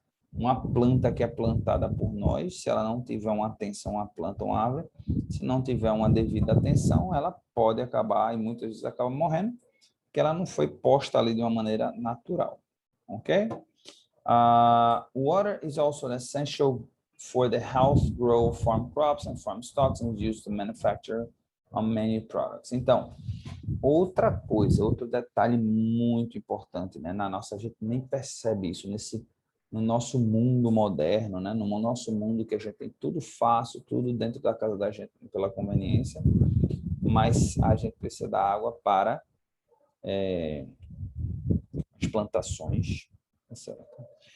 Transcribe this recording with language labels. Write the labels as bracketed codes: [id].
[pt] Uma planta que é plantada por nós, se ela não tiver uma atenção à planta, uma árvore, se não tiver uma devida atenção, ela pode acabar, e muitas vezes acaba morrendo, porque ela não foi posta ali de uma maneira natural, ok? [en] Water is also essential for the health, growth, farm crops and farm stocks and used to manufacture many products. [pt] Então, outra coisa, outro detalhe muito importante, né? A gente nem percebe isso no nosso mundo moderno, né? No nosso mundo que a gente tem tudo fácil, tudo dentro da casa da gente pela conveniência, mas a gente precisa da água para as plantações, certo?